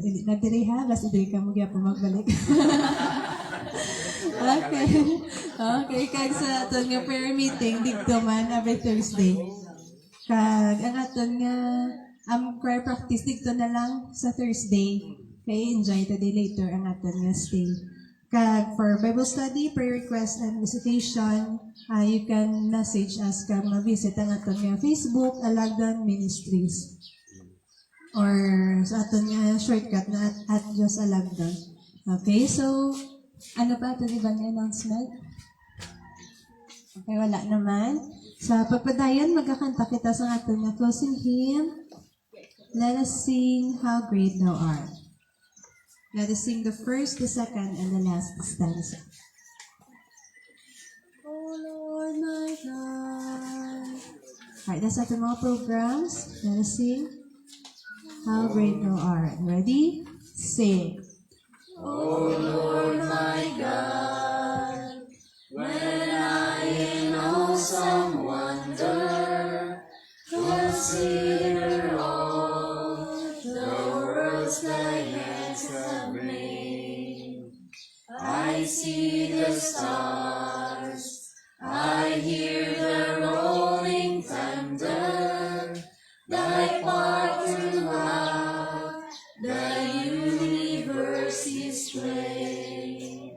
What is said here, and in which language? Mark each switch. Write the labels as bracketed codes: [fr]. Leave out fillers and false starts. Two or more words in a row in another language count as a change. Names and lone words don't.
[hil] Nagdiri ha, basta diri ka mo gyapon magbalik. Okay. Okay, kag sa aton nga [en] prayer meeting [hil] dito man [en] every Thursday. [hil] Kag ang aton nga [en] prayer practice [hil] dito na lang sa Thursday. Kay [en] enjoy today later [hil] ang aton nga stay. Kag [en] for Bible study, prayer request, and visitation, you can message us [hil] kag ma-visit ang aton nga Facebook, Alagdan Ministries. Or sa aton nga shortcut na at Diyos Alagdan. Okay, so ano pa ito ibang announcement? Okay, wala naman. Sa pagpadayon, magkakanta kita sa aton nga closing hymn. [en] Let us sing How Great Thou Art. Let us sing the first, the second, and the last stanza. Oh Lord my God. Alright, that's [tl] ating mga [en] programs. Let us sing How Great Thou Art. Ready? Sing. Oh Lord my God, when I in awesome wonder consider all the worlds thy hands have made, I see the stars, I hear the rolling thunder, thy part throughout the universe is played.